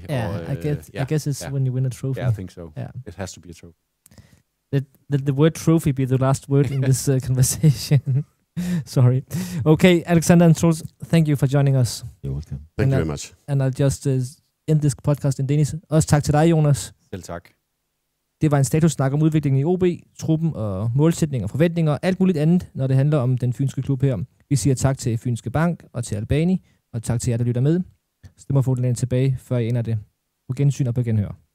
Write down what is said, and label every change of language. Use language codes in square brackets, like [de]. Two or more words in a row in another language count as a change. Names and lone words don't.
[en] Yeah, I guess it's when you win a trophy. Yeah, I think so. Yeah. It has to be a trophy. Let the word trophy be the last word in this conversation. Sorry. Okay, Alexander and Troels, thank you for joining us. You're welcome. Thank you very much. And I'll just end this podcast in Danish. [da] Også tak til dig, Jonas. Selv tak. Det var en statussnak om udviklingen i OB, truppen og målsætninger og forventninger og alt muligt andet, når det handler om den fynske klub her. Vi siger tak til Fynske Bank og til Albani, og tak til jer, der lytter med. Stemmerfodlen tilbage, før I ender det. På gensyn og på genhør.